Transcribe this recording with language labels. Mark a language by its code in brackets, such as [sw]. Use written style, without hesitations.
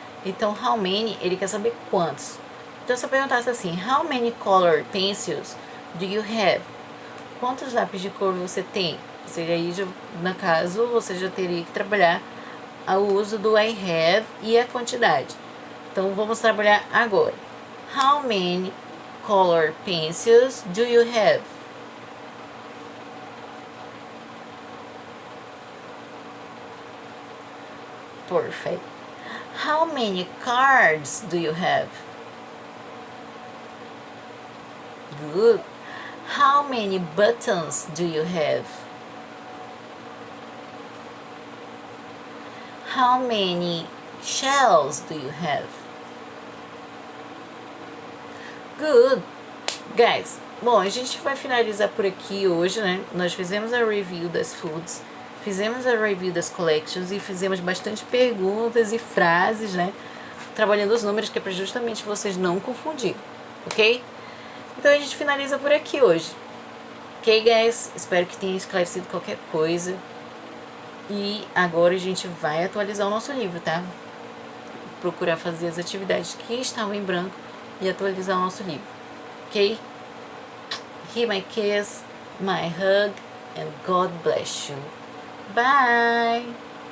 [pt] Então, [en] how many, ele quer saber quantos. Então, se eu perguntasse assim, how many color pencils do you have? [pt] Quantos lápis de cor você tem? Seria aí, no caso, você já teria que trabalhar o uso do [en] I have [pt] e a quantidade. Então, vamos trabalhar agora. [en] How many color pencils do you have? Perfect. How many cards do you have? Good. How many buttons do you have? How many shells do you have? Good. [pt] Guys, bom, a gente vai finalizar por aqui hoje, né? Nós fizemos a review das foods, fizemos a review das collections e fizemos bastante perguntas e frases, né? Trabalhando os números, que é para justamente vocês não confundirem, ok? Então a gente finaliza por aqui hoje. Ok, guys? Espero que tenha esclarecido qualquer coisa. E agora a gente vai atualizar o nosso livro, tá? Procurar fazer as atividades que estavam em branco e atualizar o nosso livro. Ok? [en] Here my kiss, my hug, and God bless you. Bye!